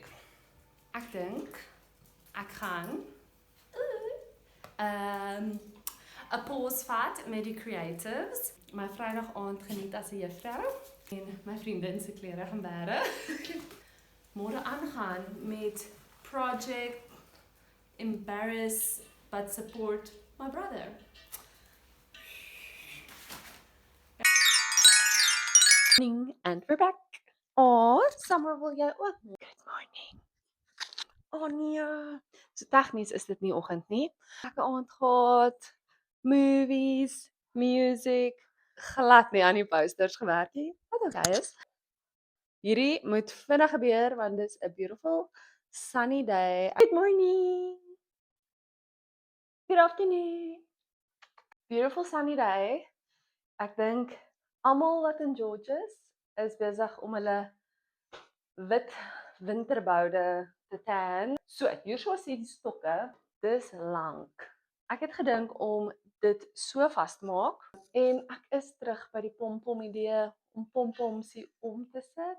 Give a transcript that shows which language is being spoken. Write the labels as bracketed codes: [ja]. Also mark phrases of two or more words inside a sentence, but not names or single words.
[af] Ek dink ek gaan 'n pause vat met die creatives. My Vrydag aand geniet as 'n juffrou en my vriendin se klere gaan bære. Môre aangaan met [en] project embarrass but support my brother. And we're back. [af] Summer wil jy ook? [en] Good morning. [af] Nee. So tegnies is dit nie oggend nie. Lekker aand gehad. [en] Movies, music, [af] glad nie aan die posters gewerk nie. Wat okay is. Hierdie moet vinnig gebeur want dis 'n [en] beautiful sunny day. Good morning. Good afternoon. Beautiful sunny day. [af] Ek dink almal wat in Georges is besig om hulle wit winterboude te tan. So, hier is die stokke. Dis lank. Ek het gedink om dit so vas te maak en ek is terug by die pompom idee om pompomsie om te sit.